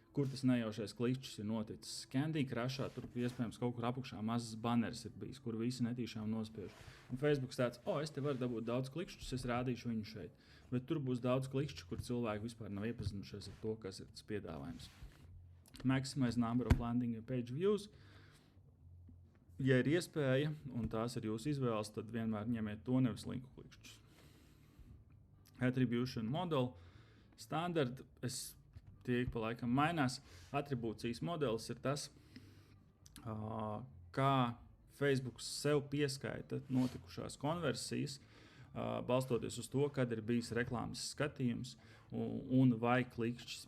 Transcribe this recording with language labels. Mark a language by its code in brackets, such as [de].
[lv] kur tas nejaušais klikšķis ir noticis. Candy Crushā tur iespējams kaut kur apakšā mazs banners ir bijis, kur visi netīšām nospiež. Un Facebook tāds, es te varu dabūt daudz klikšķus, es rādīšu viņu šeit. Bet tur būs daudz klikšķu, kur cilvēki vispār nav iepazinušies ar to, kas ir tas piedāvājums. [en] Maximize number of landing page views. [lv] Ja ir iespēja, un tās ir jūsu izvēles, tad vienmēr ņemiet to nevis linku klikšķus. [en] Attribution model. Standard, [lv] tie pa laikam mainās. Attribūcijas modelis ir tas, kā Facebook sev pieskaita notikušās konversijas, balstoties uz to, kad ir bijis reklāmas skatījums un vai klikšķis.